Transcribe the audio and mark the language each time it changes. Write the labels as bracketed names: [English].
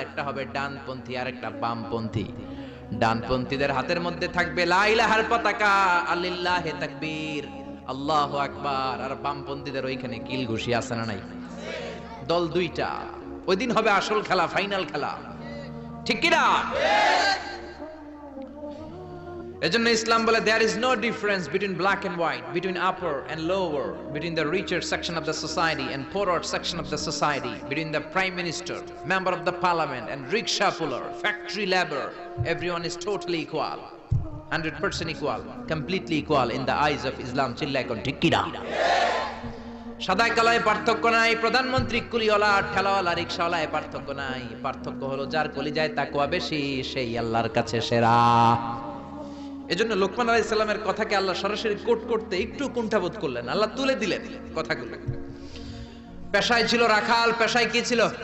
[Bangla] একটা হবে ডানপন্থী আর একটা বামপন্থী। ডানপন্থীদের হাতের মধ্যে থাকবে লা ইলাহার পতাকা, আলিল্লাহি তাকবীর, আল্লাহু আকবার। আর বামপন্থীদের ওইখানে কিল ঘুষি আছে না নাই? দল দুইটা। ওই দিন হবে আসল খেলা, ফাইনাল খেলা, ঠিক কি না? এজন্য ইসলাম বলে [English] there is no difference between black and white, between upper and lower, between the richer section of the society and poorer section of the society, between the prime minister, member of the parliament and rickshaw puller, factory labor. Everyone is totally equal, 100% equal, completely equal in the eyes of Islam. [Bangla] চিল্লায় কোন ঠিক কি না? সাদায় কালায় পার্থক্য নাই। প্রধানমন্ত্রী কুলিওয়ালা, ঠেলাওয়ালা, রিকশাওয়ালায় পার্থক্য নাই। পার্থক্য হলো যার কলিজায় তাকওয়া বেশি সেই আল্লাহর কাছে সেরা। এজন্য লোকমান আলাইহিস সালামের কথাকে আল্লাহ সরাসরি কোট করতে একটু কুণ্ঠাবোধ করলেন। আল্লাহ তুলে দিলেন কথাগুলো। পেশায় ছিল রাখাল। পেশায় কি ছিল?